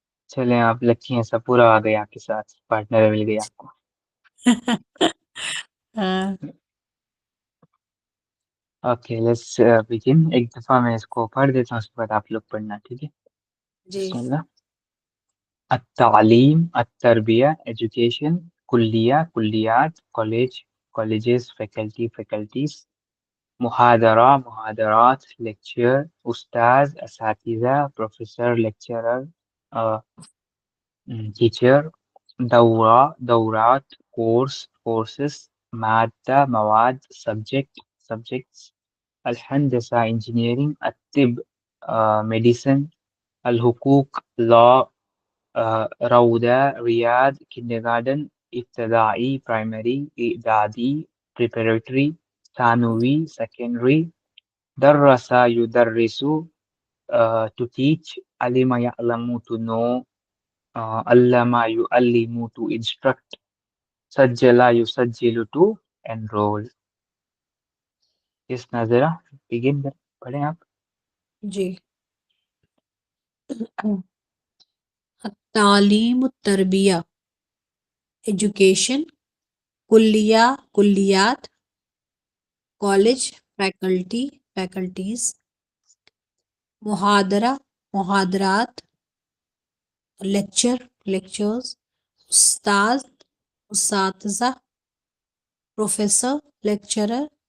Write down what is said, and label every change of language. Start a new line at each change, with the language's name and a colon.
Hindi: चले, आप लकी हैं, सब पूरा आ गया आपके साथ, पार्टनर मिल गया आपको। हाँ,
English: Okay let's begin.
Hindi: एक दफा मैं इसको पढ़ देता हूँ, उसके बाद आप लोग पढ़ना, ठीक है। जी बिस्मिल्लाह।
Arabic: التعليم التربية
English: education
Arabic: كلية كليات
English: college colleges faculty faculties
Arabic: محاضرة محاضرات
English: lecture
Arabic: أستاذ أساتذة
English: professor lecturer
Arabic: uh,
English: teacher
Arabic: دورة دورات
English: course courses
Arabic: مادة مواد
English: subject subjects
Arabic: الهندسة
English: engineering
Arabic: الطب
English: medicine
Arabic: الحقوق
English: law
Arabic: روضة رياض
English: kindergarten
Arabic: ابتدائي
English: primary
Arabic: إعدادي
English: preparatory
Arabic: ثانوي
English: secondary
Arabic: درس يدرس
English: to teach
Arabic: علم يعلم
English: to know
Arabic: علم يعلم
English: to instruct
Arabic: سجل يسجل
English: to enroll. Yes
Hindi: Nazira, begin पढ़ें आप। जी तालीम तरबिया education कुल्लिया कुल्लियात college faculty faculties मुहादरा मुहादरात lecture lectures उस्ताद उसातिज़ा professor lecturer